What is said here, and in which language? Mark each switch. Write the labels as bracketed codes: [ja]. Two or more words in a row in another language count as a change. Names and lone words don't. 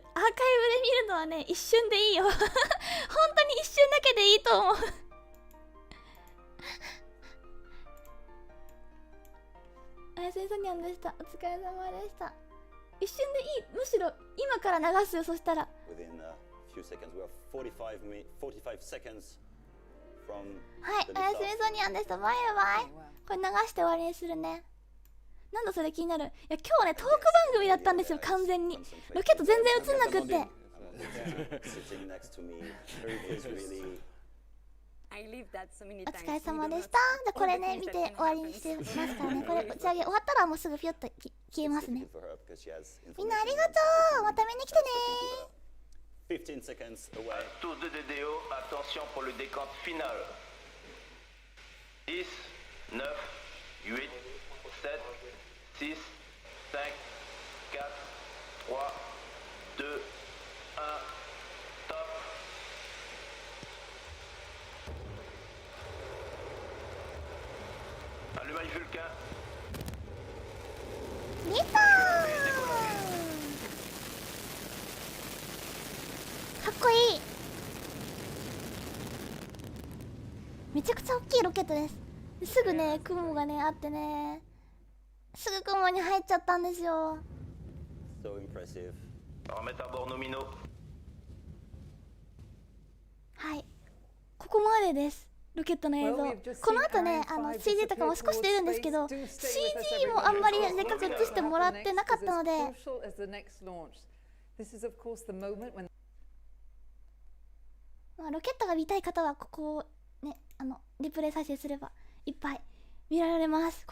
[ja] アーカイブで見るのはね、一瞬でいいよ本当に一瞬だけでいいと思うおやすみさにゃんでした。お疲れ様でした。一瞬でいい。むしろ今から流すよ。そしたら [en] Within a few seconds, we are 45 seconds from [ja] はい、おやすみさにゃんでした。バイバイ。これ流して終わりにするね。なんだそれ気になる。いや今日ねトーク番組だったんですよ。完全にロケット全然映んなくって。お疲れ様でした。じゃこれね見て終わりにしてますからね。これ打ち上げ終わったらもうすぐピュッと消えますね。みんなありがとう。また見に来てね。 [en] 15 seconds away. [fr] Tous de DDO, attention pour le décompte final. 10, 9, 8, 7, 6, 5, 4, 3, 2, 1, top. Allumage Vulcain. [ja] 出たー。かっこいい。めちゃくちゃ大きいロケットです。すぐね雲がねあってね、すぐ雲に入っちゃったんですよ。 [en] So impressive. [fr] Remettre à bord nos minots. [ja] はい、ここまでです。ロケットの映像。この後ねCG とかも少し出るんですけど、 CG もあんまりでっかく映してもらってなかったので、まあ、ロケットが見たい方はここをねリプレイ再生すればいっぱい見られます。